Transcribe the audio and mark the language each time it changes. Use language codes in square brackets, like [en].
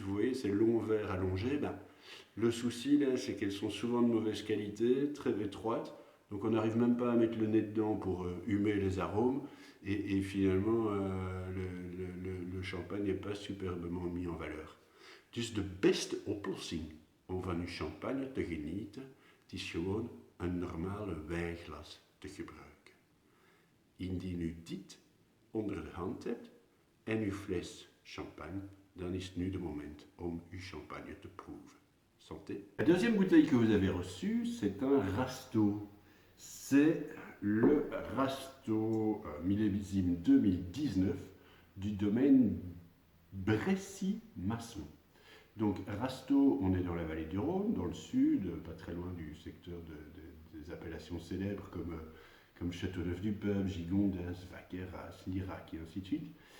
[fr] Vous voyez, ces longs verres allongés. Le souci, là, c'est qu'elles sont souvent de mauvaise qualité, très étroites. Donc on n'arrive même pas à mettre le nez dedans pour humer les arômes. Et finalement, le champagne n'est pas superbement mis en valeur. [nl] Dus de beste oplossing om van uw champagne te genieten, het is gewoon een normale wijnglas te gebruiken. Indien u dit onder de hand hebt en uw fles champagne, dan is het nu de moment om uw champagne te proeven. [fr] Santé. La deuxième bouteille que vous avez reçue, c'est un Rasto. C'est le Rasto millésime 2019 du domaine Bressy-Masson. Donc Rasto, on est dans la vallée du Rhône, dans le sud, pas très loin du secteur des appellations célèbres comme Châteauneuf-du-Pape, Gigondas, Vaqueras, Lirac et ainsi de suite.